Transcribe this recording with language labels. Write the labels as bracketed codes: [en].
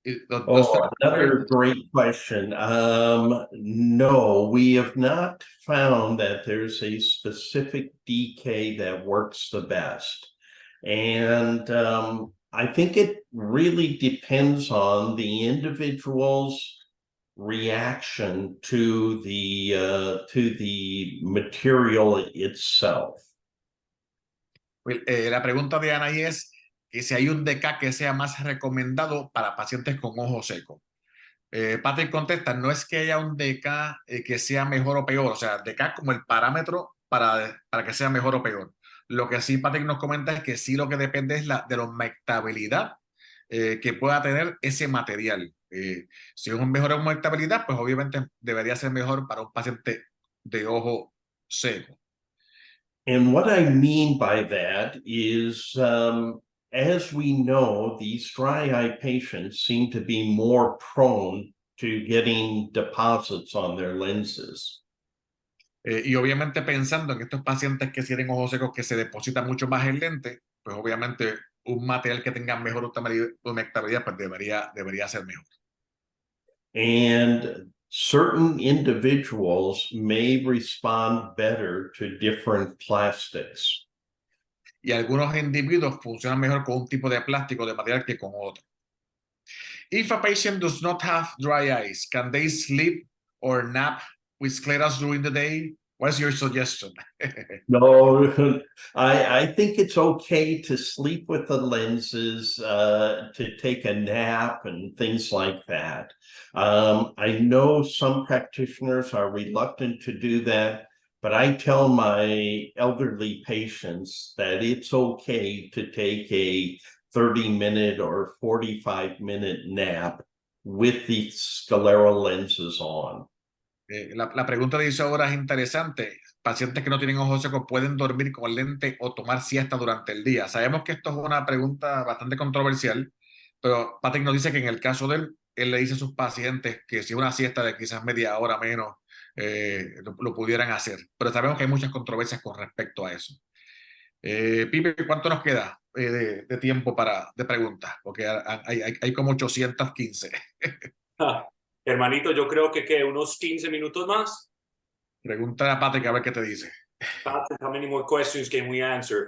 [en] Another great question. No, we have not found that there's a specific decay that works the best. And I think it really depends on the individual's reaction to the material itself. [es] La pregunta de Anaí es que si hay un DK que sea más recomendado para pacientes con ojo seco. Patrick contesta, no es que haya un DK que sea mejor o peor, o sea, DK como el parámetro para que sea mejor o peor. Lo que sí Patrick nos comenta es que sí lo que depende es de la humectabilidad que pueda tener ese material. Si es un mejor humectabilidad, pues obviamente debería ser mejor para un paciente de ojo seco. [en] And what I mean by that is, as we know, these dry eye patients seem to be more prone to getting deposits on their lenses. [es] Y obviamente pensando en estos pacientes que tienen ojos secos que se depositan mucho más el lente, pues obviamente un material que tenga mejor humectabilidad pues debería ser mejor. [en] And certain individuals may respond better to different plastics. [es] Y algunos individuos funcionan mejor con un tipo de plástico de material que con otro. [en] If a patient does not have dry eyes, can they sleep or nap with sclerals during the day? What's your suggestion? No, I think it's okay to sleep with the lenses, to take a nap and things like that. I know some practitioners are reluctant to do that, but I tell my elderly patients that it's okay to take a 30-minute or 45-minute nap with the scleral lenses on. [es] La pregunta de Isadora es interesante. Pacientes que no tienen ojos secos pueden dormir con lente o tomar siesta durante el día. Sabemos que esto es una pregunta bastante controversial, pero Patrick nos dice que en el caso de él le dice a sus pacientes que si una siesta de quizás media hora menos lo pudieran hacer. Pero sabemos que hay muchas controversias con respecto a eso. Pipe, ¿cuánto nos queda de tiempo de preguntas? Porque hay como 815. Hermanito, yo creo que unos 15 minutos más. Pregunta a Patrick a ver qué te dice. [en] Patrick, how many more questions can we answer?